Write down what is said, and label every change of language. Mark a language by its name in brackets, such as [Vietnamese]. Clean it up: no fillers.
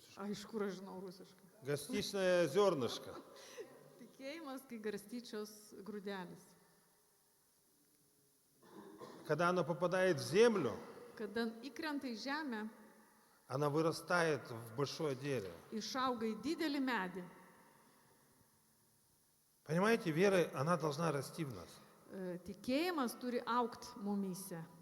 [Lithuanian] Iš kur aš žinau rusiškai? [Russian] гостичное зернышко. [Lithuanian] Tikėjimas, kai garstyčios grūdelis. [Russian] Когда оно попадает в землю, [Lithuanian] Kada įkrenta į žemę, [Russian] она вырастает в большое дерево. [Lithuanian] išauga į didelį medį. [Russian] Понимаете, вера, она должна расти в нас. [Lithuanian] Tikėjimas turi aukti mumyse.